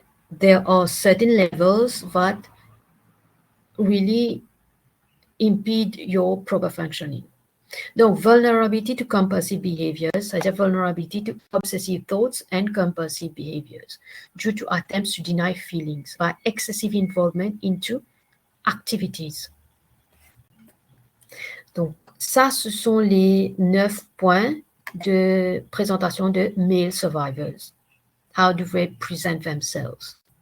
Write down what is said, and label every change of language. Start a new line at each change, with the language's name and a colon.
English: There are certain levels that really impede your proper functioning. Donc, vulnerability to compulsive behaviors,
French: c'est-à-dire
English: vulnerability to obsessive thoughts and compulsive behaviors, due to attempts to deny feelings by excessive involvement into activities.
French: Donc, ça, ce sont les 9 points de présentation de male survivors.
English: How do they present themselves?